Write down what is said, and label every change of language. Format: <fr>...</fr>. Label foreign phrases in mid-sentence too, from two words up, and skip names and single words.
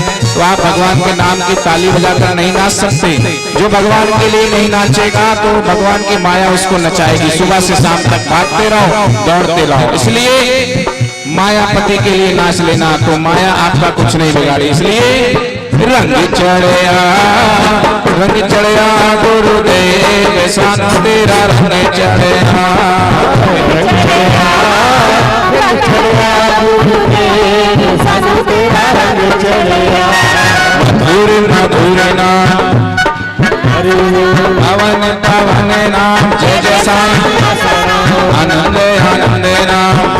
<hi>तो आप भगवान के नाम की ताली बजाकर नहीं नाच सकते। जो भगवान के लिए नहीं नाचेगा तो भगवान की माया उसको नचाएगी। सुबह से शाम तक भागते रहो, दौड़ते रहो। इसलिए मायापति के लिए नाच लेना तो माया आपका कुछ नहीं बिगाड़ी।</hi> <pa>ਇਸਲਈ ਰੰਗ ਚੜ੍ਹਿਆ, ਰੰਗ ਚੜ੍ਹਿਆ ਗੁਰੂਦੇਵ ਸਾਨੂੰ ਤੇਰਾ ਰੰਗ ਚੜ੍ਹਿਆ, ਰੰਗ ਚੜ੍ਹਿਆ, ਰੰਗ ਚੜ੍ਹਿਆ ਗੁਰੂਦੇਵ ਸਾਨੂੰ ਤੇਰਾ ਰੰਗ ਚੜ੍ਹਿਆ।</pa> <hi>मधुर मधुर नाम पवन पवन नाम जय जय साईं, आनंद आनंद नाम</hi>